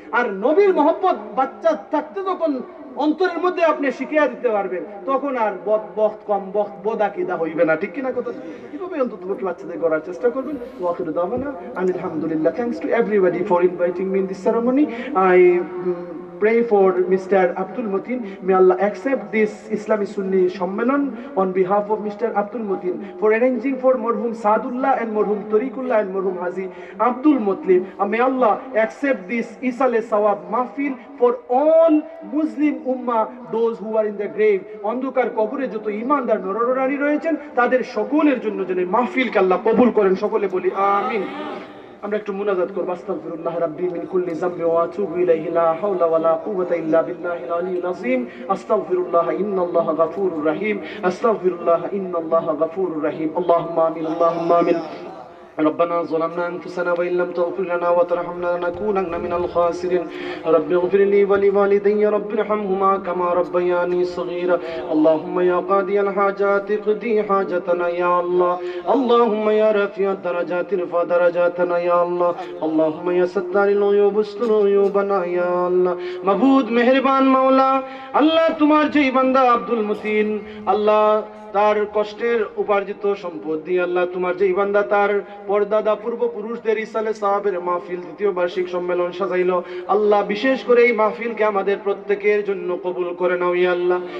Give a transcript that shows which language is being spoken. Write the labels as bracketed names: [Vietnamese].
[Bangla] আর নবীর মহব্বত বাচ্চা থাকতে যখন অন্তরের মধ্যে আপনি শিখিয়ে দিতে পারবেন, তখন আর বদাকিদা হইবে না, ঠিক কিনা কথা? এভাবে অন্তত বাচ্চাদের করার চেষ্টা করবেন। [Arabic] ওয়াখিরু দাওয়ানা আলহামদুলিল্লাহ। [English] Thanks to everybody for inviting me in this ceremony. I pray for Mr. Abdul Mateen. May Allah accept this Islamic Sunni Shammelan on behalf of Mr. Abdul Mateen for arranging for Marhum Saadullah and Marhum Tariqullah and Marhum Haji Abdul Mutlib. May Allah accept this Isale Sawab Mahfil for all Muslim Ummah, those who are in the grave. [Bangla] অন্ধকার কবরে যত ঈমানদার নরনারী রয়েছেন, তাদের সকলের জন্য যেন মাহফিলকে আল্লাহ কবুল করেন, সকলে বলি আমিন। আমরা একটু মুনাজাত করব। [Arabic] আস্তাগফিরুল্লাহ রাব্বি মিন কুল্লি যামবি ওয়া আতুবু ইলাইহি, লা হাওলা ওয়া লা কুওয়াতা ইল্লা বিল্লাহিল আলিয়্যিল আযীম। আস্তাগফিরুল্লাহ ইন্নাল্লাহা গাফুরুর রাহিম। আস্তাগফিরুল্লাহ ইন্নাল্লাহা গাফুরুর রাহিম। আল্লাহুম্মা আমিন, আল্লাহুম্মা আমিন। ربنا ظلمنا أنفسنا وإن لم تغفر لنا وترحمنا لنكونن من الخاسرين. رب اغفر لي ولوالدي رب ارحمهما كما ربياني صغيرا. اللهم يا قاضي الحاجات اقضي حاجتنا يا الله. اللهم يا رفيع الدرجات ارفع درجاتنا يا الله. اللهم يا ستار العيوب استر عيوبنا يا الله. [Bangla] মাবুদ মেহেরবান মাওলা, আল্লাহ তোমার যেই বান্দা আব্দুল মতিন, আল্লাহ তার কষ্টের উপার্জিত সম্পদ দিয়ে আল্লাহ তোমার যেই বান্দা তার পরদাদা পূর্বপুরুষদের ইসালে সাহাবের মাহফিল দ্বিতীয় বার্ষিক সম্মেলন সাজাইলো, আল্লাহ বিশেষ করে এই মাহফিলকে আমাদের প্রত্যেকের জন্য কবুল করে নাও ইয়া আল্লাহ।